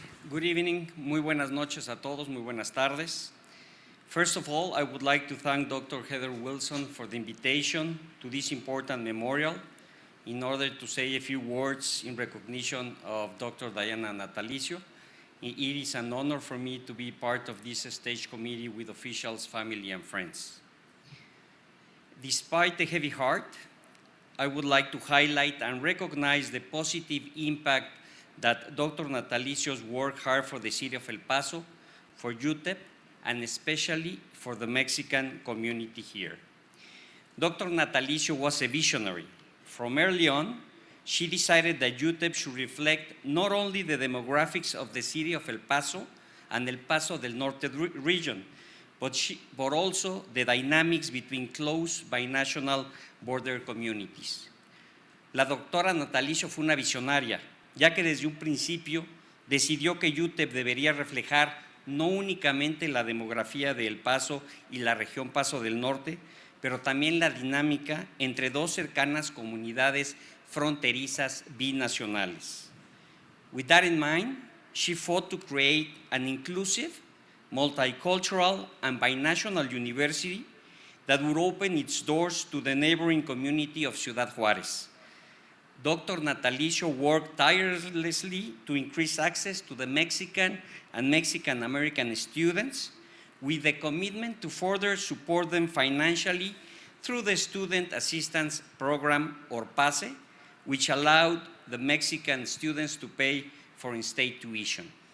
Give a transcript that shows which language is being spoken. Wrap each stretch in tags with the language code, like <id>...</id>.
<en>Good evening,</en> <es>muy buenas noches a todos, muy buenas tardes.</es> <en>First of all, I would like to thank Dr. Heather Wilson for the invitation to this important memorial in order to say a few words in recognition of Dr. Diana Natalicio. It is an honor for me to be part of this stage committee with officials, family, and friends. Despite the heavy heart, I would like to highlight and recognize the positive impact that Dr. Natalicio's work hard for the city of El Paso, for UTEP, and especially for the Mexican community here. Dr. Natalicio was a visionary. From early on, she decided that UTEP should reflect not only the demographics of the city of El Paso and El Paso del Norte region, but also the dynamics between close binational border communities.</en> <es>La doctora Natalicio fue una visionaria, ya que desde un principio decidió que UTEP debería reflejar no únicamente la demografía de El Paso y la región Paso del Norte, pero también la dinámica entre dos cercanas comunidades fronterizas binacionales.</es> <en>With that in mind, she fought to create an inclusive, multicultural, and binational university that would open its doors to the neighboring community of Ciudad Juárez. Dr. Natalicio worked tirelessly to increase access to the Mexican and Mexican-American students with the commitment to further support them financially through the Student Assistance Program, or PASE, which allowed the Mexican students to pay for in-state tuition.</en>